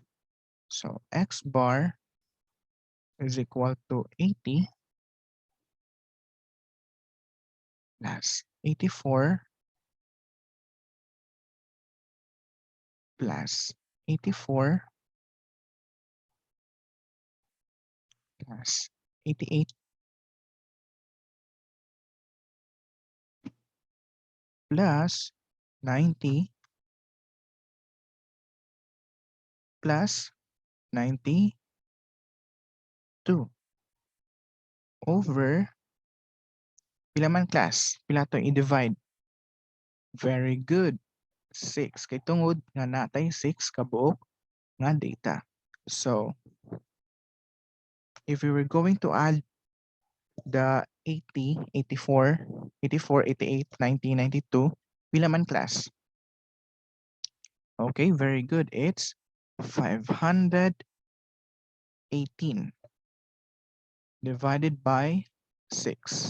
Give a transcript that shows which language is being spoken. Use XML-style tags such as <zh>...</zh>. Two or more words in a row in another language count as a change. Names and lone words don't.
<en>So, x bar is equal to 80 plus 84 plus 84 plus 88 plus 90 plus 92 over</en> <ceb>pila man</ceb> <en>class?</en> <ceb>Pila to i-divide?</ceb> <en>Very good.</en> <ceb>6. Kay tungod nga natay 6 kabuok nga data.</ceb> <en>So, if we were going to add the 80, 84, 84, 88, 90, 92,</en> <ceb>pila man</ceb> <en>class? Okay, very good. It's 518 divided by 6.</en>